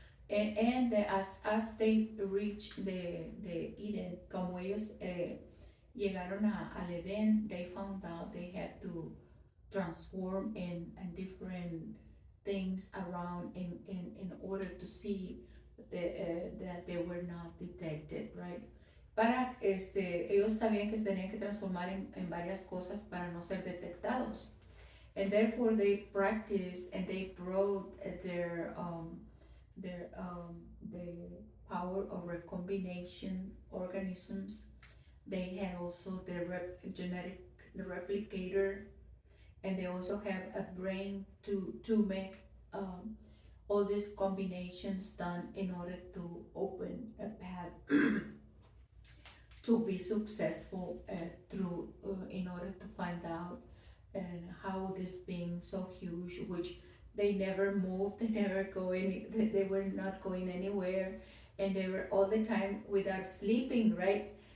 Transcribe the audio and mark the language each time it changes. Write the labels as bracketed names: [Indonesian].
[English] And as they reached the Eden, [Spanish] como ellos llegaron al Edén, [English] they found out they had to transform in different things around in order to see that they were not detected, right? [Spanish] Para ellos sabían que se tenían que transformar en varias cosas para no ser detectados. [English] And therefore they practiced and they brought the power of recombination organisms. They had also the genetic replicator, and they also have a brain to make all these combinations done in order to open a path to be successful through in order to find out and how this being so huge, which they never moved, they never go any, they were not going anywhere, and they were all the time without sleeping, right?